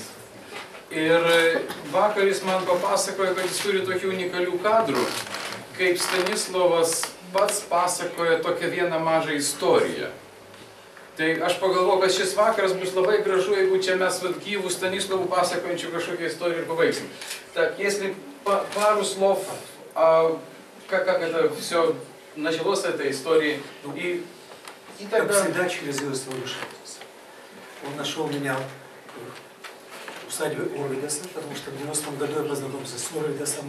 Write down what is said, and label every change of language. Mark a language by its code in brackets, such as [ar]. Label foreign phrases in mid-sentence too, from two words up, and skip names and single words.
[lt] Ir vakar jis man papasakojo, kad jis turi tokių unikalių kadrų, kaip Stanislovas pats pasakoja tokią vieną mažą istoriją. Tai aš pagalvoju, kad šis vakaras bus labai gražu, jeigu čia mes gyvų Stanislovų pasakojančių kažkokią istoriją ir павайкsim. [ru] Так, если пару слов, как это все началось, эта история, и Как всегда, через его совершенство. Он нашел меня в усадьбе Орвидеса, потому что в 90-м году я познакомился с Орвидесом.